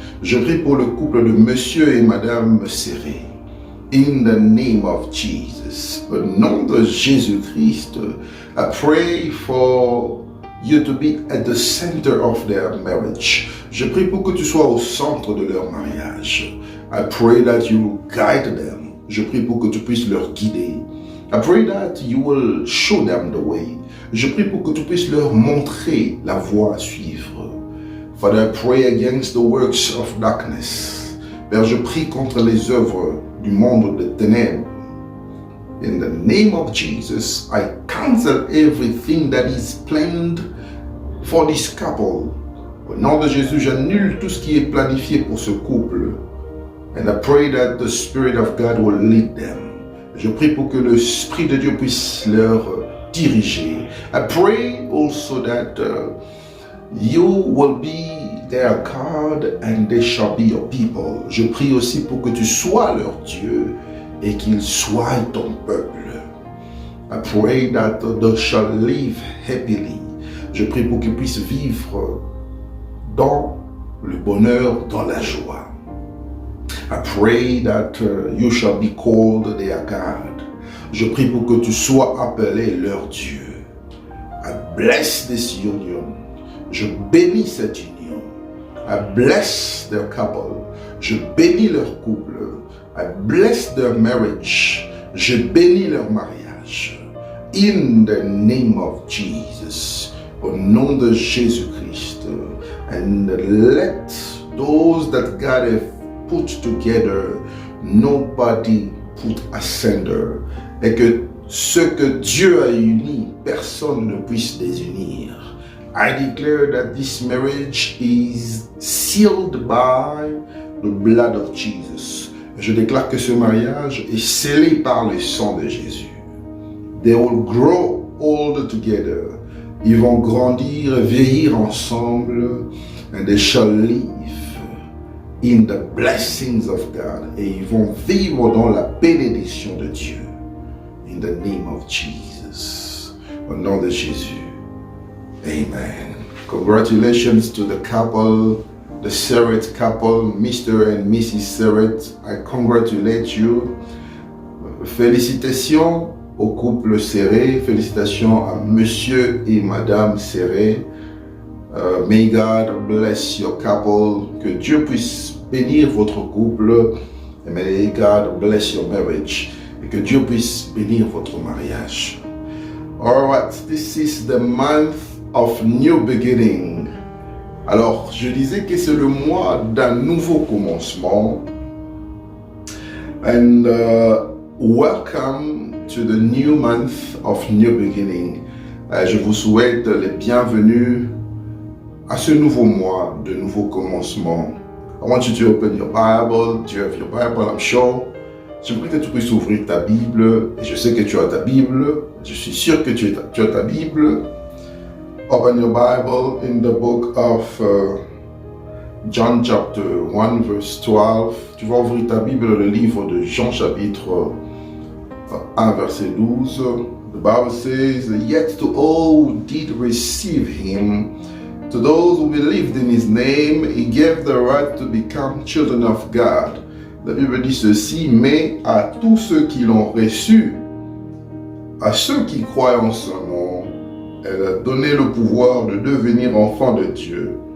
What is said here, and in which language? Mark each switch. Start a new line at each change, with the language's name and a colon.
French: Je prie pour le couple de Monsieur et Madame Serret.
English: In the name of Jesus.
French: Au nom de Jésus-Christ,
English: I pray for you to be at the center of their marriage.
French: Je prie pour que tu sois au centre de leur mariage.
English: I pray that you guide them.
French: Je prie pour que tu puisses leur guider.
English: I pray that you will show them the way.
French: Je prie pour que tu puisses leur montrer la voie à suivre.
English: Father, I pray against the works of darkness.
French: Père, je prie contre les œuvres du monde de ténèbres.
English: In the name of Jesus, I cancel everything that is planned for this couple.
French: Au nom de Jésus, j'annule tout ce qui est planifié pour ce couple.
English: And I pray that the Spirit of God will lead them.
French: Je prie pour que l'Esprit de Dieu puisse leur diriger.
English: I pray also that you will be their God and they shall be your people.
French: Je prie aussi pour que tu sois leur Dieu et qu'ils soient ton peuple.
English: I pray that they shall live happily.
French: Je prie pour qu'ils puissent vivre dans le bonheur, dans la joie.
English: I pray that you shall be called their God.
French: Je prie pour que tu sois appelé leur Dieu.
English: I bless this union.
French: Je bénis cette union.
English: I bless their couple.
French: Je bénis leur couple.
English: I bless their marriage.
French: Je bénis leur mariage.
English: In the name of Jesus.
French: Au nom de Jésus-Christ.
English: And let those that God have put together, nobody put asunder.
French: Et que ce que Dieu a uni, personne ne puisse désunir.
English: I declare that this marriage is sealed by the blood of Jesus.
French: Je déclare que ce mariage est scellé par le sang de Jésus.
English: They will grow old together.
French: Ils vont grandir, vieillir ensemble.
English: And they shall live in the blessings of God.
French: Et ils vont vivre dans la bénédiction de Dieu.
English: In the name of Jesus.
French: Au nom de Jésus.
English: Amen. Congratulations to the couple, the Serret couple, Mr. and Mrs. Serret. I congratulate you.
French: Félicitations au couple Serret. Félicitations à Monsieur et Madame Serret.
English: May God bless your couple.
French: Que Dieu puisse bénir votre couple.
English: And may God bless your marriage.
French: Et que Dieu puisse bénir votre mariage.
English: Alright, this is the month of new beginning.
French: Alors, je disais que c'est le mois d'un nouveau commencement.
English: And welcome to the new month of new beginning.
French: Je vous souhaite les bienvenus à ce nouveau mois de nouveau commencement.
English: I want you to open your Bible. Do you have your Bible? I'm sure.
French: Je prie que tu puisses ouvrir ta Bible. Et je sais que tu as ta Bible. Je suis sûr que tu as ta Bible.
English: Open your Bible in the book of John chapter 1 verse 12.
French: Tu vas ouvrir ta Bible dans le livre de Jean chapitre 1 verset 12.
English: The Bible says, "Yet to all who did receive him, to those who believed in his name, he gave the right to become children of God."
French: La Bible dit ceci, mais à tous ceux qui l'ont reçu, à ceux qui croient en son nom, elle a donné le pouvoir de devenir enfants de Dieu.